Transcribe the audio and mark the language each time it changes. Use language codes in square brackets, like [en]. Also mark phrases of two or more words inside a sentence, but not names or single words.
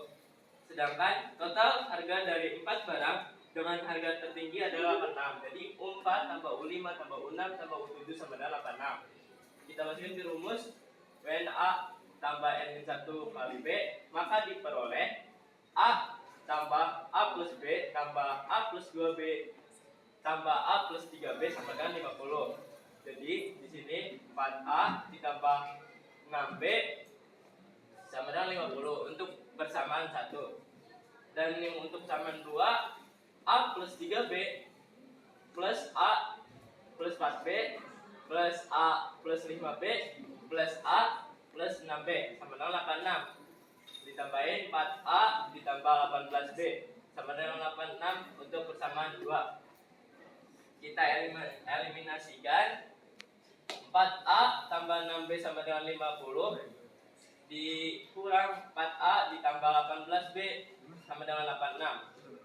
[id] Sedangkan total harga dari 4 barang dengan harga tertinggi adalah 86. Jadi U4 tambah U5 tambah U6 tambah U7 sama dengan 86. Kita masukin di rumus when A tambah N-1 kali B, maka diperoleh A tambah A plus B tambah A plus 2B tambah A plus 3B sama dengan 50. Jadi di sini 4A ditambah 6B sama dengan 50 untuk persamaan 1. Dan yang untuk persamaan 2, A plus 3B plus A plus 4B plus A plus 5B plus A plus 6B sama dengan 86. Ditambahin 4A ditambah 18B sama dengan 86 untuk persamaan 2. Kita eliminasikan 4A tambah 6B sama dengan 50 dikurang 4A ditambah 18B sama dengan 86.